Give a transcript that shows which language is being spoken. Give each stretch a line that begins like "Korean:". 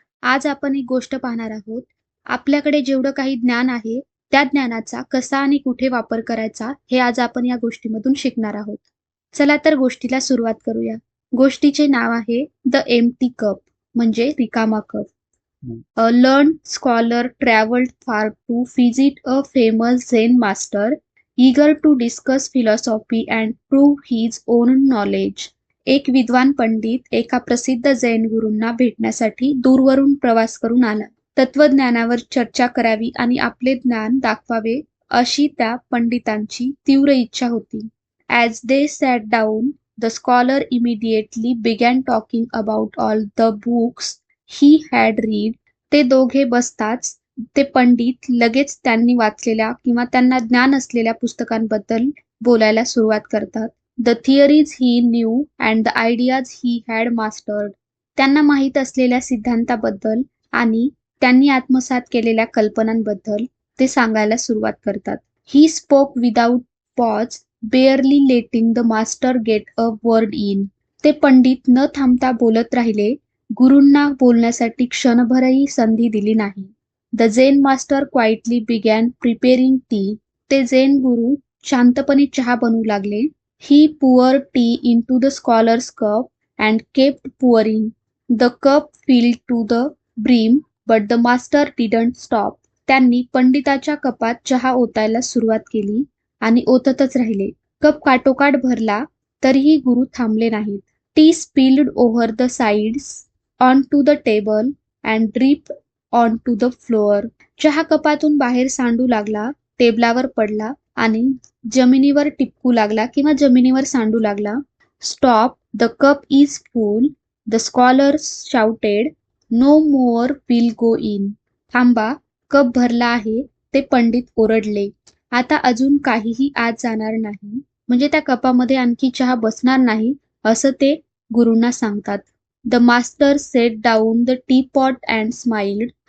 Marathi: आज आपण एक गोष्ट पाहणार आहोत. आपल्याकडे जेवढं काही ज्ञान आहे, त्या ज्ञानाचा कसा आणि कुठे वापर करायचा, हे आज आपण या गोष्टीमधून शिकणार आहोत. चला तर गोष्टीला सुरुवात करूया. गोष्टीचे नाव आहे द एम्प्टी कप, म्हणजे रिकामा cup.
English: A learned scholar traveled far to visit a famous Zen master, eager to discuss philosophy and prove his own knowledge.
Marathi: एक विद्वान पंडित एका प्रसिद्ध जैन गुरूंना भेटण्यासाठी दूरवरून प्रवास करून आला. तत्वज्ञानावर चर्चा करावी आणि आपले ज्ञान दाखवावे अशी त्या पंडितांची तीव्र इच्छा होती.
English: As they sat down, the scholar immediately began talking about all the books he had read.
Marathi: ते दोघे बसताच ते पंडित लगेच त्यांनी वाचलेल्या किंवा त्यांना ज्ञान असलेल्या पुस्तकांबद्दल बोलायला सुरुवात करतात.
English: The theories he knew and the ideas he had mastered.
Marathi: त्यांना माहीत असलेल्या सिद्धांताबद्दल आणि त्यांनी आत्मसात केलेल्या कल्पनांबद्दल ते सांगायला सुरुवात करतात.
English: He spoke without pause, barely letting the master get a word in.
Marathi: ते पंडित न थांबता बोलत राहिले. गुरूंना बोलण्यासाठी क्षणभरही संधी दिली नाही.
English: The Zen master quietly began preparing tea.
Marathi: ते झेन गुरु शांतपणे चहा बनवू लागले.
English: He poured tea into the scholar's cup and kept pouring. The cup filled to the brim but the master didn't stop.
Marathi: त्यांनी पंडिताच्या कपात चहा ओतायला सुरुवात केली आणि ओततच राहिले. कप काठोकाठ भरला तरीही गुरु थांबले नाहीत.
English: Tea spilled over the sides onto the table and dripped onto the floor.
Marathi: चहा कपातून बाहेर सांडू लागला, टेबलावर पडला आणि जमिनीवर टिपकू लागला किंवा जमिनीवर सांडू लागला.
English: Stop, the cup is full, the scholars shouted. No more will go in.
Marathi: थांबा, कप भरला आहे, ते पंडित ओरडले. आता अजून काहीही आत जाणार नाही, म्हणजे त्या कपामध्ये आणखी चहा बसणार नाही, असं ते गुरूंना सांगतात.
English: The master set down the teapot and smiled.